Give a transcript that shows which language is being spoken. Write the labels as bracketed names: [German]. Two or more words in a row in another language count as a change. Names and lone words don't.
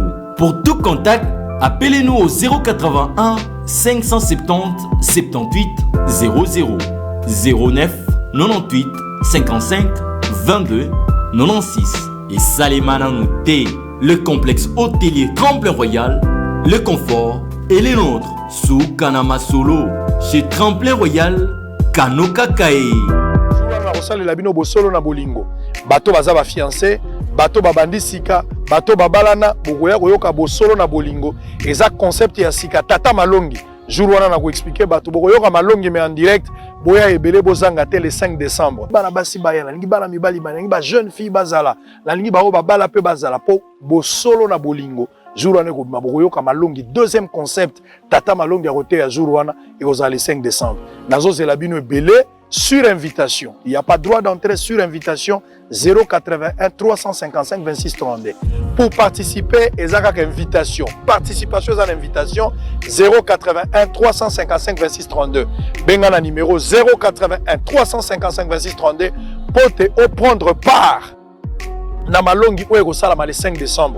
[French] Pour tout contact, appelez-nous au 081 570 78 00 09 98 55 22 96 et Salimana Nouté, le complexe hôtelier Tremplin Royal, le confort et les nôtres sous Kanamasolo chez Tremplin Royal Kanoka Kae. [Lingala] La bino bosolo na bolingo bato baza ba fiancé bato babandi sika bato babalana bokoya koyoka bosolo na bolingo eza concept ya sika tata malongi jour wana na ko expliquer bato bokoyoka malongi [French] mais en direct [Lingala] boya ebele bozanga te [French] le 5 décembre [Lingala] bana basi baya na lingi bana mibali bana lingi ba [French] jeune fille [Lingala] bazala la lingi ba babala pe bazala po bosolo na bolingo jour wana ko bokoyoka malongi. [French] Deuxième concept [Lingala] tata malongi ya côté ya jour wana [French] et aux le 5 décembre [Lingala] nazo zela bino ebele [French] sur invitation. Il n'y a pas droit d'entrée sur invitation. 081 355 26 32. Pour participer, il y a une invitation. Participation à l'invitation 081 355 26 32. [Lingala] Bengana numéro 081 355 26 32 [French] pour te prendre part. [Lingala] Na malongi oyo ko sala [French] le 5 décembre.